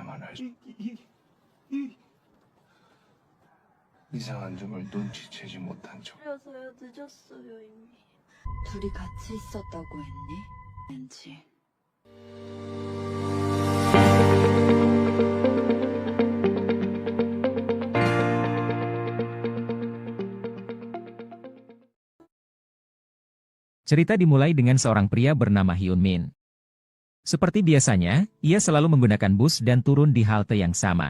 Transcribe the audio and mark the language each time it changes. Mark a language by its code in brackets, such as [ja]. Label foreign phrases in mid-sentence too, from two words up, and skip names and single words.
[ko] 이상한 점을 눈치채지 못한 척. 그래서요, 늦었어요, 이미. 둘이 같이 있었다고 했니? 왠지. [id] Cerita dimulai dengan seorang pria bernama Hyun Min. Seperti biasanya, ia selalu menggunakan bus dan turun di halte yang sama.